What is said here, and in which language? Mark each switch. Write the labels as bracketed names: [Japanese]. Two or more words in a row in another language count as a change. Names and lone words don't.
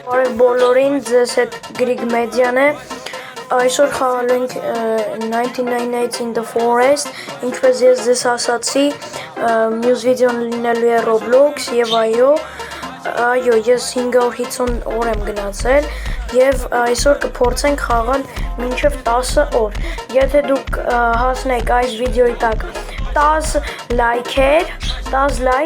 [Armenian] Բարև բոլորին, ձեզ հետ Greek Media-ն է, այսօր խաղալու ենք 1998 in the Forest, ինչպես ես ձեզ ասացի, մյուս վիդեոն լինելու է Roblox և այո, ես 550 օր եմ գնացել և այսօր կփորձենք խաղալ մինչև 10 օր, եթե դուք հասնեք այս վիդեոյի տակ 10 լայքեր, 10